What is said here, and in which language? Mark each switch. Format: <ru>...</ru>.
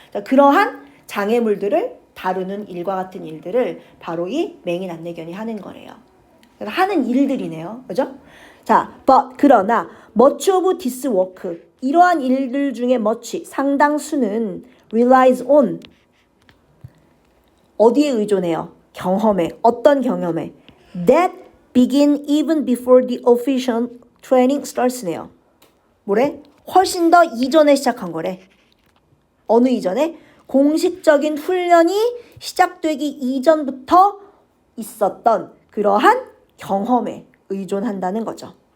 <ko>자, 그러한 장애물들을 다루는 일과 같은 일들을 바로 이 맹인 안내견이 하는 거래요. 그러니까 하는 일들이네요. 그죠? 자, 그러나</ko> <en>much of this work</en> <ko>이러한 일들 중에</ko> <en>much</en> <ko>상당수는</ko> <en>relies on</en> <ko>어디에 의존해요? 경험에. 어떤 경험에?</ko> <en>That begin even before the official training starts</en> <ko>네요. 뭐래? 훨씬 더 이전에 시작한 거래. 어느 이전에? 공식적인 훈련이 시작되기 이전부터 있었던 그러한 경험에 의존한다는 거죠.</ko>